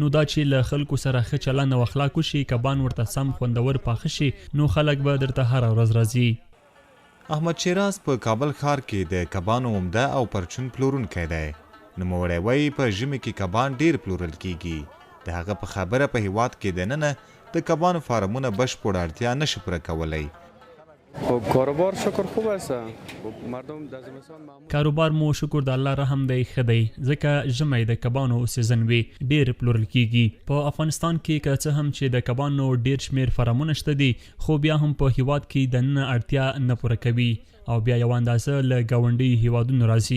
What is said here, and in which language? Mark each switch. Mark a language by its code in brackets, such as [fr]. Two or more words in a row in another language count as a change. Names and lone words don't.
[ps] نو دا چې له خلکو سره ښه چلند او اخلاق وشي، کبان ورته سم خوندور پاخه شي، نو خلک به درته هره ورځ راځي. احمد شیراز په کابل ښار کې د کبانو عمده او پرچون پلورونکی دی. نوموړی وایي په ژمي کې کبان ډیر پلورل کیږي. د هغه په خبره په هیواد کې دننه د کبانو فارمونه بشپړه اړتیا نشي پوره کولی. [fa] خب کاروبار شکر خوب است. مردم در زمستان معمول [ps] کاروبار مو شکر د الله رحم دی ښه دی، ځکه ژمی د کبانو سیزن وي، ډیر پلورل کیږي. په افغانستان کې که څه هم چې د کبانو ډیر شمیر فارمونه شته دي، خو بیا هم په هیواد کې دننه اړتیا نه پوره کوي او بیا یو اندازه له ګاونډي هیوادونو راځي.